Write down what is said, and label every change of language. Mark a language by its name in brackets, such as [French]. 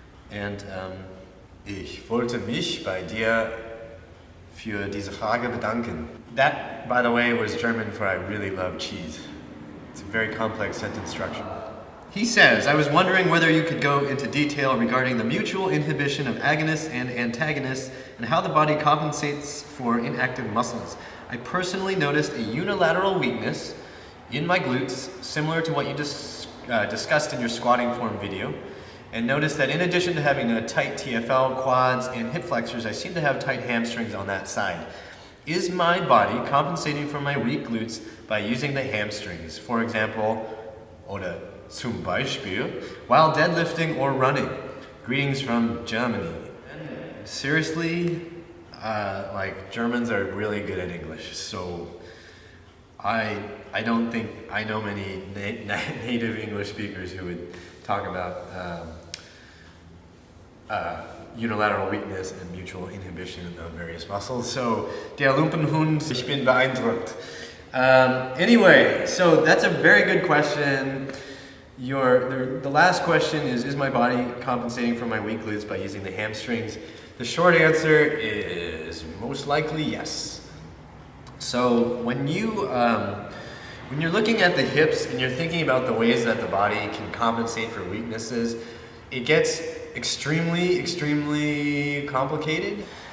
[English] And [German] ich wollte mich bei dir für diese Frage bedanken. [English] That, by the way, was German for I really love cheese. It's a very complex sentence structure. He says, I was wondering whether you could go into detail regarding the mutual inhibition of agonists and antagonists and how the body compensates for inactive muscles. I personally noticed a unilateral weakness in my glutes, similar to what you discussed in your squatting form video, and noticed that in addition to having a tight TFL, quads, and hip flexors, I seem to have tight hamstrings on that side. Is my body compensating for my weak glutes by using the hamstrings? For example, [German] oder zum Beispiel, [English] while deadlifting or running. Greetings from Germany. Seriously, like Germans are really good at English, so I don't think I know many native English speakers who would talk about unilateral weakness and mutual inhibition of various muscles. [German] So, der Lumpenhund, ich bin beeindruckt. [English] Anyway, so that's a very good question. The last question is my body compensating for my weak glutes by using the hamstrings? The short answer is most likely yes. So when you're looking at the hips and you're thinking about the ways that the body can compensate for weaknesses, it gets extremely complicated.